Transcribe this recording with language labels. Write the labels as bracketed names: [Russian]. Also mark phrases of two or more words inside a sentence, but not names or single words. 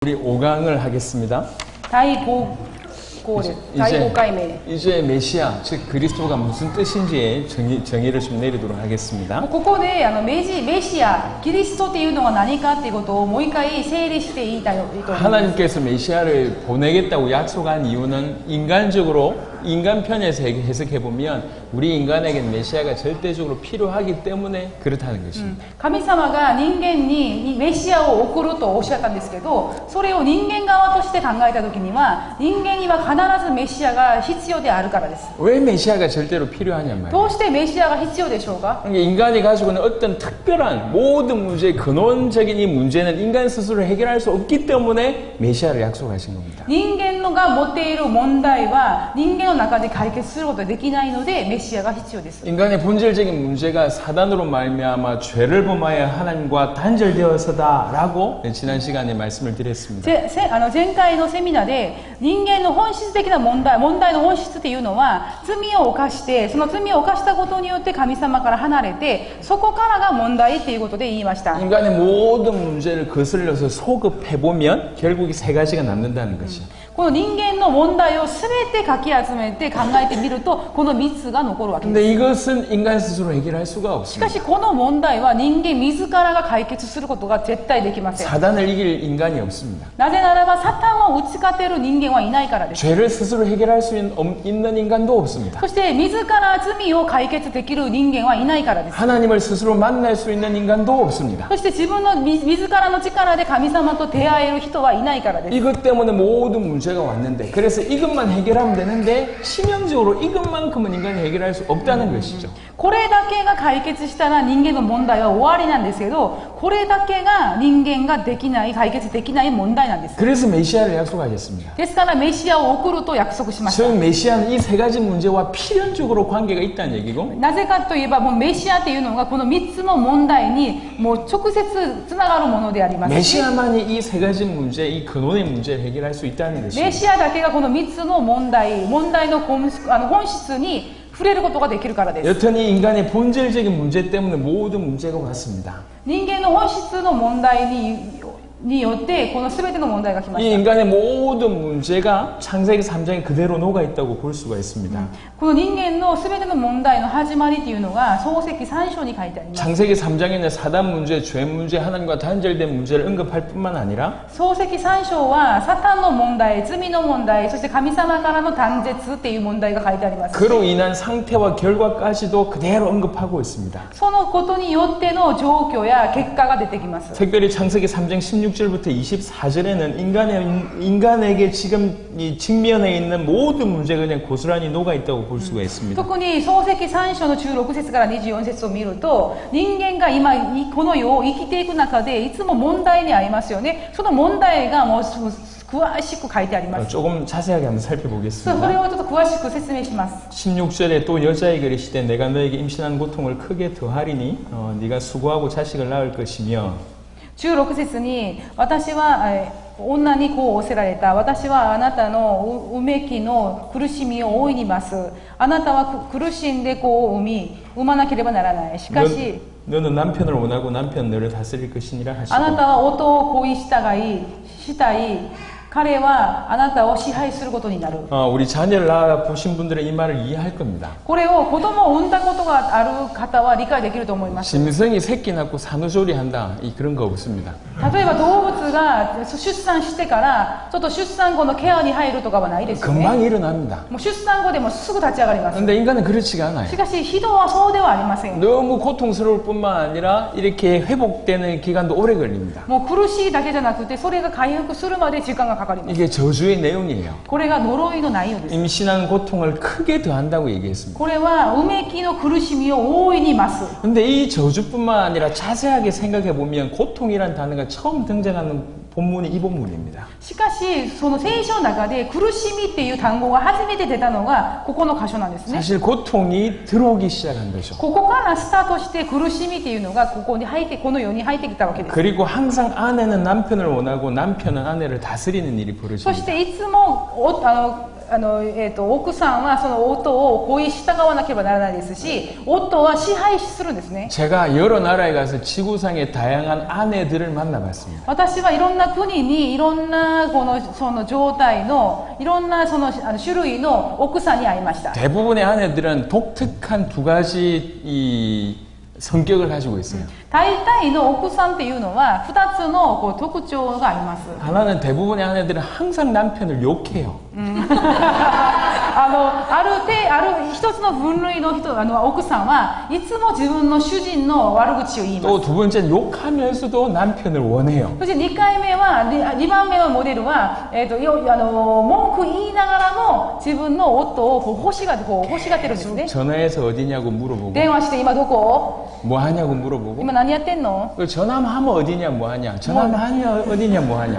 [Korean] 우리 5강을 하겠습니다. [Japanese] 第5回目。 [Korean] 이제 메시아, 즉 그리스도가 무슨 뜻인지에 정의를 좀 내리도록 하겠습니다. [Japanese] ここでメシア、キリストっていうのが何かっていうことをもう一回整理していいと思います。 [Korean] 하나님께서 메시아를 보내겠다고 약속한 이유는 인간 편에서 해석해 보면 우리 인간에게는 메시아가 절대적으로 필요하기 때문에 그렇다는 것입니다. [Japanese] 神様が人間にメシアを送るとおっしゃったんですけど、それを人間側として考えたときには、人間には必ずメシアが必要であるからです。 [Korean] 왜 메시아가 절대로 필요하냔 [Japanese] ど [Korean] 말이에요. [Japanese] うしてメシアが必要でしょうか？ [Korean] 인간이 가지고 있는 어떤 특별한 모든 문제의 근원적인 이 문제는 인간 스스로 해결할 수 없기 때문에 메시아를 약속하신 겁니다. [Japanese] 人間のが持っている問題は人間の中で解決することができないのでメシアが必要です。 [Korean] 인간의 본질적인 문제가 사단으로 말미암아 죄를 범하여 하나님과 단절되어서다라고 지난 시간에 말씀을 드렸습니다. [Japanese] 前回のセミナーで人間の本質的な問題の本質っていうのは罪を犯してその罪を犯したことによって神様から離れてそこからが問題っていうことで言いました。 [Korean] 인간의 모든 문제를 거슬러서 소급해보면 결국 이 세 가지가 남는다는 것이요. [Japanese] この人間の問題を全てかき集めて考えてみるとこの3つが残るわけです。 [Korean] 근데 이것은 인간 스스로 해결할 수가 [Japanese] しか [Korean] 없습니다. [Japanese] しこの問題は人間自らが解決することが絶対できません。 [Korean] 사단을 이길 인간이 없습니다. [Japanese] なぜならばサタンを打ち勝てる人間はいないからです。 [Korean] 죄를 스스로 해결할 수 있는 인간도 없습니다. [Japanese] そして自ら罪を解決できる人間はいないからです。 [Korean] 하나님을 스스로 만날 수 있는 인간도 없습니다. [Japanese] そして自らの力で神様と出会える人はいないからです。 [Korean] 이것 때문에 모든 문제가 왔는데 그래서 이것만 해결하면 되는데 치명적으로 이것만큼은 인간이 해결할 수 없다는 것이죠. [Japanese] これだけが解決したら人間の問題は終わりなんですけどこれだけが人間ができない解決できない問題なんです。 [Korean] 그래서 메시아를 약속하셨습니다. [Japanese] ですからメシアを送ると約束しました。 [Korean] 즉 메시아는 이 세 가지 문제와 필연적으로 관계가 있다는 얘기고 [Japanese] なぜかといえばもうメシアっていうのがこの3つの問題にもう直接つながるものでありますし [Korean] 메시아만이 이 세 가지 문제, 이 근원의 문제를 해결할 수 있다는 [Japanese] メ [Korean] 것입니다. [Japanese] シアだけがこの3つの問題の本質に触れることができるからです。 [Korean] 여튼이 인간의 본질적인 문제 때문에 모든 문제가 왔습니다. [Japanese] 人間の本質の問題によってこの全ての問題が来ま [Korean] 이 [Japanese] した。 [Korean] 인간의 모든 문제가 창세기 3장에 그대로 녹아 있다고 볼 수가 있습니다. [Japanese] この人間の全ての問題の始まりというのが創世記3章に書いてあります。 [Korean] 창세기 3장에는 사단 문제, 죄 문제, 하나님과 단절된 문제를 언급할 뿐만 아니라 [Japanese] 創世記3章はサタンの問題、罪の問題、そして神様からの断絶っていう問題が書いてあります。 [Korean] 그로 인한 상태와 결과까지도 그대로 언급하고 있습니다. [Japanese] そのことによっての状況や結果が出てきます。 [Korean] 특별히 창세기 3장 16절부터 24절에는 인간에게 지금 이 직면해 있는 모든 문제가 그냥 고스란히 녹아 있다고 볼 수가 있습니다. [Japanese] 特に創世記3章の16節から24節を見ると人間が今この世を生きていく中でいつも問題に遭いますよね。その問題がもう詳しく書いてあります。 [Korean] 조금 자세하게 한번 [Japanese] それ [Korean] 살펴보겠습니다. [Japanese] をちょっと詳しく説明します。 [Korean] 16절에 또 여자에게 이르시되 내가 너에게 임신한 고통을 크게 더하리니 네가 수고하고 자식을 낳을 것이며 [Japanese] 16 節に私は女にこう仰せられた。私はあなたのうめきの苦しみを大いに増す。あなたは苦しんで子を産まなければならない。しかし [Korean] 너는 남편을 원하고 남편 너를 다스릴 것이니라 [Japanese] あな [Korean] 하시고 [Japanese] たは夫を恋したい。彼はあなたを支配することになる。 [Korean] 우리 자녀를 낳아 보신 분들은 이 말을 이해할 겁니다. [Japanese] これを子供を産んだことがある方は理解できると思います。 [Korean] 짐승이 새끼 낳고 산후조리한다 그런 거 없습니다. [Japanese] 例えば動物が出産してからちょっと出産後のケアに入るとかはないですよね。 [Korean] 금방 일어납니다. [Japanese] もう出産後でもすぐ立ち上がります。 [Korean] 근데 인간은 그렇지가 않아요. [Japanese] しかし人はそうではありません。 [Korean] 너무 고통스러울 뿐만 아니라 이렇게 회복되는 기간도 오래 걸립니다. [Japanese] もう苦しいだけじゃなくてそれが回復するまで時間がかかります。 [Korean] 이게 저주의 내용이에요. [Japanese] これが呪いの内容です。 [Korean] 임신한 고통을 크게 더한다고 얘기했습니다. [Japanese] これはうめきの苦しみを大いに増す。 [Korean] 근데 이 저주뿐만 아니라 자세하게 생각해 보면 고통이란 단어가 처음 등장하는 본문이 이 본문입니다. [Japanese] しかしその聖書の中で苦しみっていう単語が初めて出たのがここの箇所なんですね。 [Korean] 사실 고통이 들어오기 시작한 거죠. [Japanese] ここからスタートして苦しみっていうのがこの世に入ってきたわけです。 [Korean] 그리고 항상 아내는 남편을 원하고 남편은 아내를 다스리는 일이 [Japanese] そ [Korean] 벌어집니다. [Japanese] していつも奥さんはその夫を恋従わなければならないですし、夫は支配するんですね。 [Korean] 제가 여러 나라에 가서 지구상의 다양한 아내들을 만나봤습니다. [Japanese] 私はいろんな国にいろんなその状態のいろんなその種類の奥さんに会いました。 [Korean] 대부분의 아내들은 독특한 두 가지 이 성격을 가지고 있어요. [Japanese] 大体の奥さんっていうのは2つの特徴があります。 [Korean] 하나는 대부분의 아내들은 항상 남편을 욕해요. [Japanese] ある一つの分類の奥さんはいつも自分の主人の悪口を言います。 [Korean] 또 두 번째는 욕하면서도 남편을 원해요. [Japanese] そして2回目は2番目のモデルは、文句言いながらも自分の夫を欲しがってるんですね。 [Korean] 전화해서 어디냐고 물어보고 [Japanese] 電話して今どこ？ [Korean] 뭐 하냐고 물어보고 [Japanese] 今何やってんの？ [Korean] 전화만 하면 어디냐 뭐 하냐 전화만 하면 어디냐 뭐 하냐